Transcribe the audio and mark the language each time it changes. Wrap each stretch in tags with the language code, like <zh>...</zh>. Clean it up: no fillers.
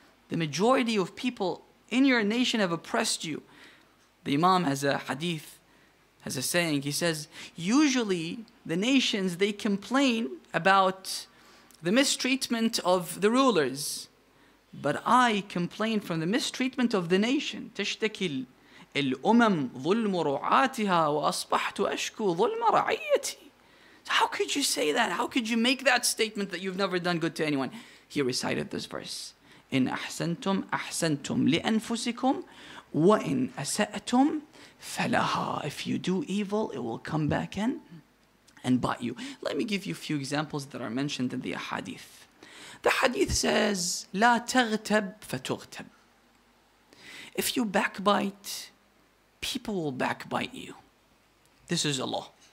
<en>The majority of people in your nation have oppressed you. The Imam has a hadith, has a saying. He says, usually the nations, they complain about the mistreatment of the rulers. But I complain from the mistreatment of the nation.</en> <ar>تشتكي الأمم ظلم رعاتها وأصبحت أشكو ظلم رعيتي.</ar> <en>How could you say that? How could you make that statement that you've never done good to anyone? He recited this verse.</en> <ar>إن أحسنتم أحسنتم لأنفسكم وإن أسأتم فلها.</ar> <en>If you do evil, it will come back in and bite you. Let me give you a few examples that are mentioned in the hadith. The hadith says,</en> <ar>لا تغتب فتغتب.</ar> <en>If you backbite, people will backbite you. This is a law.</en>